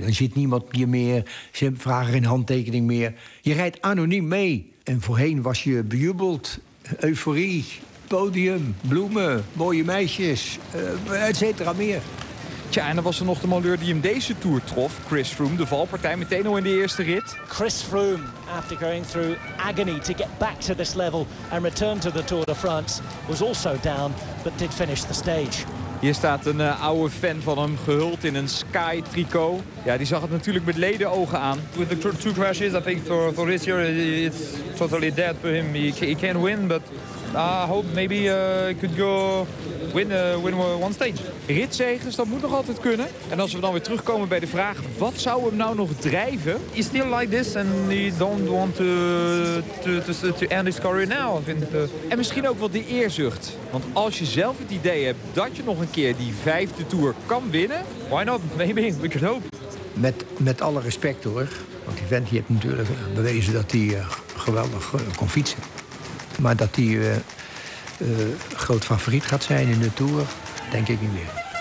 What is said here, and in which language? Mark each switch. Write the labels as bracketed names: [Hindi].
[Dutch] Dan zit niemand hier meer. Ze vragen geen handtekening meer. Je rijdt anoniem mee. En voorheen was je bejubeld. Euforie, podium, bloemen, mooie meisjes, et cetera meer. Tja, en dan was er nog de malheur die hem deze Tour trof. Chris Froome, de valpartij, meteen al in de eerste rit. [English] Chris Froome, after going through agony to get back to this level and return to the Tour de France, was also down, but did finish the stage. [Dutch] Hier staat een oude fan van hem, gehuld in een Sky tricot. Ja, die zag het natuurlijk met leden ogen aan. [English] With the two crashes, I think for this year it's totally dead for him. He can't win, but I hope maybe I could go win one stage. [Dutch] Ritzegens, dat moet nog altijd kunnen. En als we dan weer terugkomen bij de vraag, wat zou hem nou nog drijven? [English] He's still like this and he don't want to end his career now. [Dutch] En misschien ook wel de eerzucht. Want als je zelf het idee hebt dat je nog een keer die 5e Tour kan winnen, [English] why not? Maybe, we can hope. [Dutch] Met alle respect hoor, want die vent heeft natuurlijk bewezen dat hij geweldig kon fietsen. Maar dat hij groot favoriet gaat zijn in de Tour, denk ik niet meer.